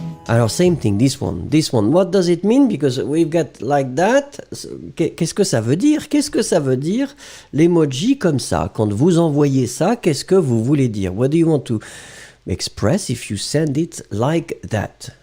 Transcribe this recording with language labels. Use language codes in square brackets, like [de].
[en] Alors, same thing, this one. This one, what does it mean? Because we've got like that. [fr] Qu'est-ce que ça veut dire? Qu'est-ce que ça veut dire, l'emoji comme ça? Quand vous envoyez ça, qu'est-ce que vous voulez dire? [en] What do you want to express if you send it like that?